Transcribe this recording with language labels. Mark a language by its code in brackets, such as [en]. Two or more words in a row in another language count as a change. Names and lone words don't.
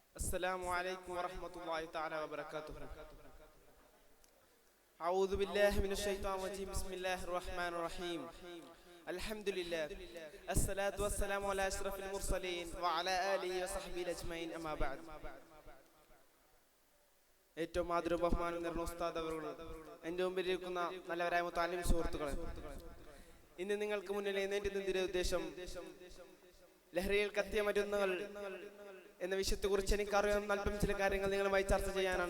[ar] السلام عليكم ورحمة الله تعالى وبركاته. أعوذ بالله من الشيطان الرجيم. بسم الله الرحمن الرحيم. الحمد لله الصلاة والسلام على أشرف المرسلين وعلى آله وصحبه أجمعين. أما بعد. [ml] ഏറ്റവും ആദരവ് ബഹുമാനം നിറഞ്ഞ ഉസ്താദ് അവറുകൾ, എൻ്റെ മുമ്പിലിരിക്കുന്ന നല്ലവരായ മുത്തഅല്ലിം സുഹൃത്തുക്കളെ, ഇന്ന് നിങ്ങൾക്ക് മുന്നിൽ എഴുന്നേറ്റുന്നതിന്റെ ഉദ്ദേശം ലഹരിയിൽ കത്തിയ മരുന്നുകൾ എന്ന വിഷയത്തെക്കുറിച്ച് എനിക്കറിയാവുന്ന അല്പം ചില കാര്യങ്ങൾ നിങ്ങളുമായി ചർച്ച ചെയ്യാനാണ്.